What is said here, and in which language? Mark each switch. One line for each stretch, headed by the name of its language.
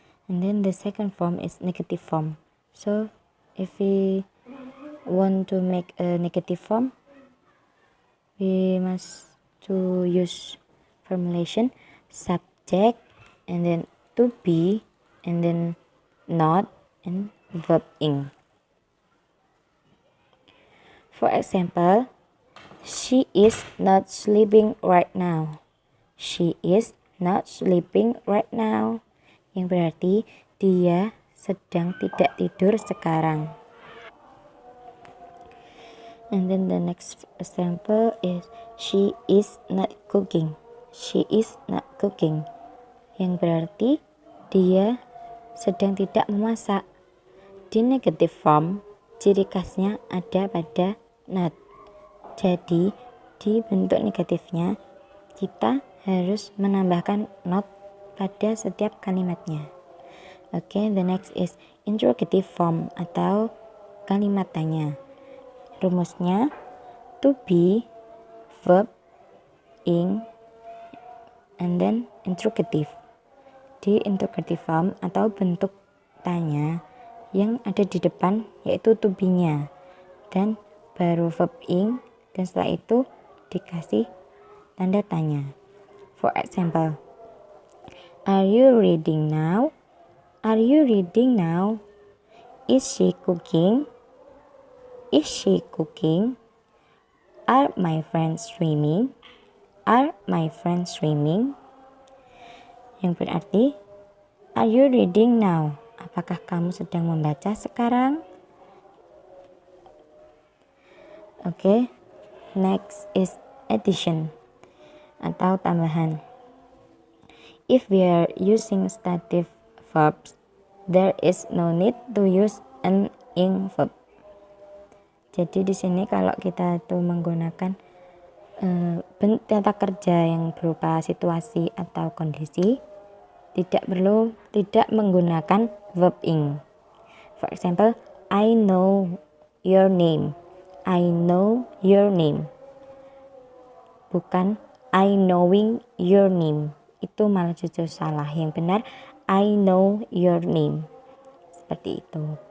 English: And then the second form is negative form. So if we want to make a negative form, we must to use formulation subject and then to be and then not and verb ing. For example, she is not sleeping right now. She is not sleeping right now,
Indonesian: yang berarti dia sedang tidak tidur sekarang.
English: And then the next example is she is not cooking. She is not cooking,
Indonesian: yang berarti dia sedang tidak memasak. Di negative form, ciri khasnya ada pada not. Jadi Di bentuk negatifnya, kita harus menambahkan not pada setiap kalimatnya.
English: Oke, the next is interrogative form
Indonesian: atau kalimat tanya.
English: Rumusnya to be, verb, ing, and then interrogative.
Indonesian: Di interrogative form atau bentuk tanya yang ada di depan yaitu to be-nya dan baru verb ing, dan setelah itu dikasih tanda tanya.
English: For example, are you reading now? Are you reading now? Is she cooking? Is she cooking? Are my friends swimming? Are my friends swimming?
Indonesian: Yang berarti,
English: are you reading now?
Indonesian: Apakah kamu sedang membaca sekarang?
English: Oke, next is addition
Indonesian: atau tambahan.
English: If we are using stative verbs, there is no need to use an ing verb.
Indonesian: Jadi di sini kalau kita tuh menggunakan tata kerja yang berupa situasi atau kondisi, tidak menggunakan verb ing.
English: For example, I know your name. I know your name.
Indonesian: Bukan
English: I knowing your name.
Indonesian: Itu malah justru salah. Yang benar
English: I know your name.
Indonesian: Seperti itu.